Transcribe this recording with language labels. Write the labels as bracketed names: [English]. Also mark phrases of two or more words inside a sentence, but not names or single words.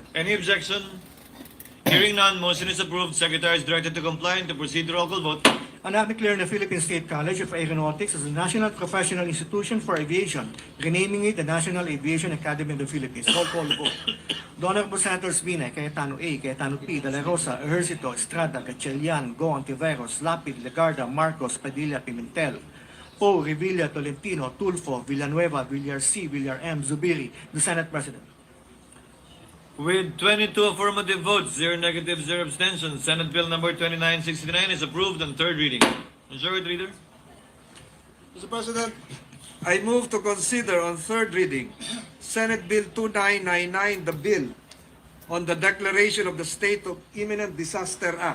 [English] Any objection? Hearing none, motion is approved. Secretary is directed to comply and to proceed to roll call vote. An act declaring the Philippine State College of Aeronautics as a national professional institution for aviation, renaming it the National Aviation Academy of the Philippines. Roll call vote. The Honorable Senators Binay, Cayetano A, Cayetano P, De La Rosa, Ejercito, Estrada, Gatchalian, Go, Ontiveros, Lapid, Legarda, Marcos, Padilla, Pimentel, Poe, Revilla, Tolentino, Tulfo, Villanueva, Villar C, Villar M, Zubiri, the Senate President. With 22 affirmative votes, 0 negative, 0 abstentions, Senate Bill number 2969 is approved on third reading. Majority Leader. Mr. President, I move to consider on third reading Senate Bill 2999, the bill on the Declaration of the State of Imminent Disaster Act.